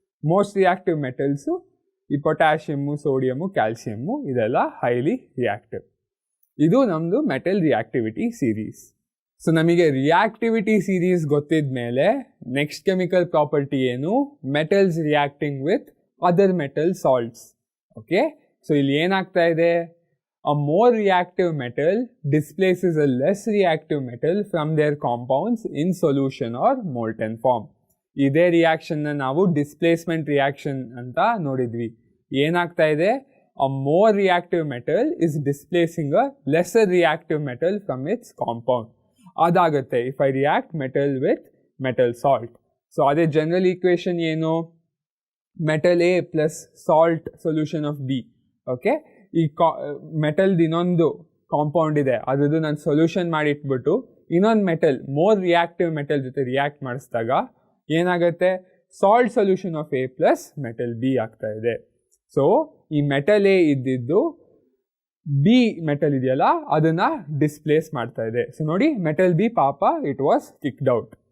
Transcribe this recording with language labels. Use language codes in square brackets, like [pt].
[kn] Most reactive metals ಈ potassium, sodium, calcium, ಇದೆಲ್ಲ highly reactive. ಇದು ನಮ್ಮದು ಮೆಟಲ್ ರಿಯಾಕ್ಟಿವಿಟಿ ಸೀರೀಸ್. ಸೊ ನಮಗೆ ರಿಯಾಕ್ಟಿವಿಟಿ ಸೀರೀಸ್ ಗೊತ್ತಿದ ಮೇಲೆ ನೆಕ್ಸ್ಟ್ ಕೆಮಿಕಲ್ ಪ್ರಾಪರ್ಟಿ ಏನು, [en] Metals reacting with other metal salts. [kn] Okay, so ಇಲ್ಲಿ ಏನಾಗ್ತಾ ಇದೆ, [en] a more reactive metal displaces a less reactive metal from their compounds in solution or molten form. [kn] ಇದೇ ರಿಯಾಕ್ಷನ್ನ ನಾವು displacement reaction ಅಂತ ನೋಡಿದ್ವಿ. ಏನಾಗ್ತಾ ಇದೆ, [en] a more reactive metal is displacing a lesser reactive metal from its compound. [kn] ಅದಾಗುತ್ತೆ [en] if I react metal with metal salt. So ಅದೇ general equation ಏನು, metal A plus salt solution of B. [kn] Okay, ಈ ಮೆಟಲ್ದು ಇನ್ನೊಂದು compound ಇದೆ, ಅದ್ರದ್ದು ನಾನು solution ಮಾಡಿ ಇಟ್ಬಿಟ್ಟು ಇನ್ನೊಂದು ಮೆಟಲ್, ಮೋರ್ ರಿಯಾಕ್ಟಿವ್ ಮೆಟಲ್ ಜೊತೆ ರಿಯಾಕ್ಟ್ ಮಾಡಿಸಿದಾಗ ಏನಾಗುತ್ತೆ, salt solution of A plus metal B ಆಗ್ತಾ ಇದೆ. ಸೊ ಈ ಮೆಟಲ್ A ಇದ್ದಿದ್ದು B ಮೆಟಲ್ ಇದೆಯಲ್ಲ ಅದನ್ನು ಡಿಸ್ಪ್ಲೇಸ್ ಮಾಡ್ತಾ ಇದೆ. ಸೊ ನೋಡಿ ಮೆಟಲ್ B ಪಾಪ [en] It was kicked out.